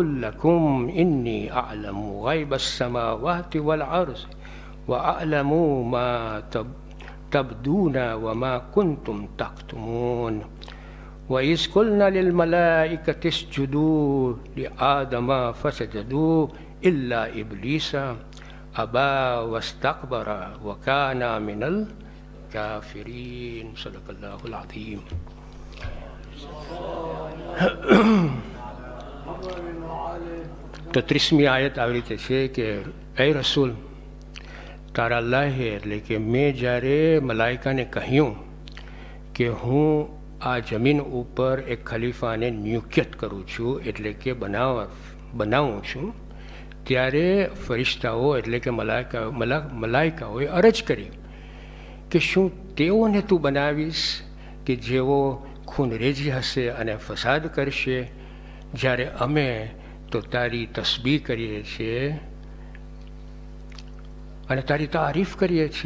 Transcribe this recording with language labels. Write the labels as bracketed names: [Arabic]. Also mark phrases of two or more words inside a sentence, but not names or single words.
[Arabic] لكم إني أعلم غيب السماوات والأرض وأعلم ما تبدون وما كنتم تكتمون وإذ قلنا للملائكة اسجدوا لآدم فسجدوا إلا إبليس أبى واستكبر وكان من الكافرين. صدق الله العظيم. [Gujarati] તો 30મી આયત આવી રીતે છે કે એ રસૂલ, તારા અલ્લાહે એટલે કે મેં જ્યારે મલાઈકાને કહ્યું કે હું આ જમીન ઉપર એક ખલીફાને નિયુક્ત કરું છું, એટલે કે બનાવું છું, ત્યારે ફરિશ્તાઓ એટલે કે મલાઈકાઓએ અરજ કરી કે શું તેઓને તું બનાવીશ કે જેઓ ખૂનરેજી હશે અને ફસાદ કરશે, જ્યારે અમે તો તારી તસ્બીહ કરીએ છીએ અને તારી તારીફ કરીએ છીએ.